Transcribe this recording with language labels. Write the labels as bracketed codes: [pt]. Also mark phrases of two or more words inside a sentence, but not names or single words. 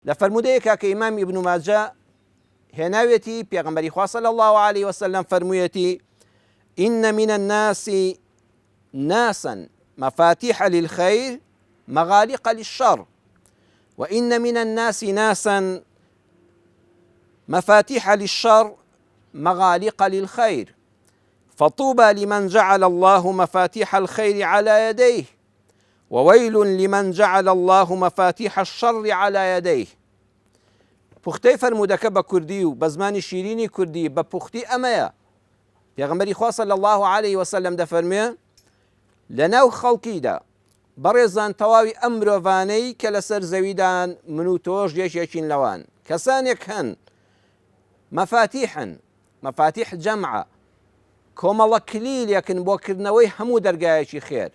[ckb] لفرمودەیەکە کە ئیمام ابن ماجه هێناوێتی پێغەمبەری خوا [ar] صلی الله عليه وسلم فەرموویەتی إن من الناس ناسا مفاتيح للخير مغاليق للشر وإن من الناس ناسا مفاتيح للشر مغاليق للخير فطوبى لمن جعل الله مفاتيح الخير على يديه وويل لمن جعل الله مفاتيح الشر على يديه. [ckb] پوختەی فەرموودەکە بە کوردی و بە زمانی شیرینی کوردی بە پوختی ئەمەیە. پێغەمبەری خوا [ar] صلی الله عليه وسلم [ckb] دەفەرمێ لەناو خەڵکیدا بەڕێزان تەواوی ئەم مرۆڤانەی کە لەسەر زەویدان من و تۆش یەکێکین لەوان کەسانێک هەن [ar] مەفاتیح جەمعە [ckb] کۆمەڵە کلیلێکن بۆ کردنەوەی هەموو دەرگایەکی خێر.